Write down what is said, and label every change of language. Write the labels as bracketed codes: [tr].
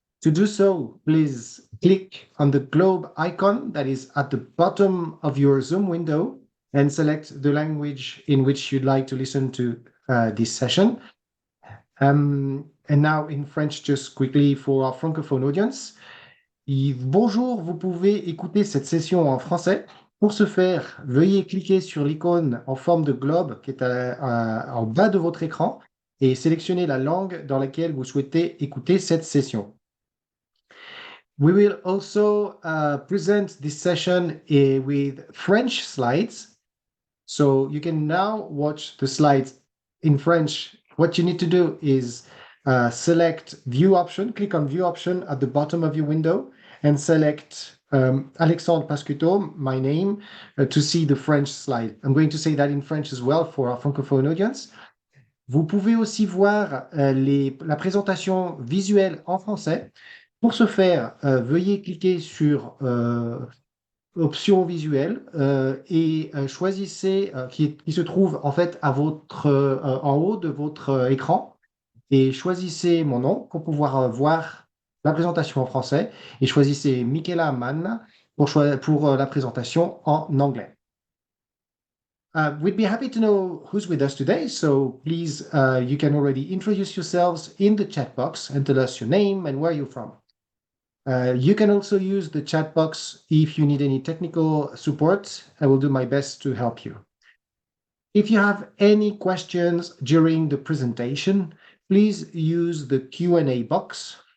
[en] To do so, please click on the globe icon that is at the bottom of your Zoom window and select the language in which you'd like to listen to this session. And now in French, just quickly for our francophone audience. [fr] Bonjour, vous pouvez écouter cette session en français. Pour ce faire, veuillez cliquer sur l'icône en forme de globe qui est en bas de votre écran et sélectionner la langue dans laquelle vous souhaitez écouter cette session. [en] We will also present this session with French slides. So you can now watch the slides in French. What you need to do is select View option, click on View option at the bottom of your window and select Alexandre Pascuto, my name, to see the French slide. I'm going to say that in French as well for our francophone audience. [fr] Vous pouvez aussi voir la présentation visuelle en français. Pour ce faire, veuillez cliquer sur option visuelle et choisissez qui se trouve en fait à en haut de votre écran et choisissez mon nom pour pouvoir voir la présentation en français et choisissez Michaela Mann pour la présentation en anglais. [en] We'd be happy to know who's with us today, so please, you can already introduce yourselves in the chat box and tell us your name and where you're from. You can also use the chat box if you need any technical support. I will do my best to help you. If you have any questions during the presentation, please use the Q&A box.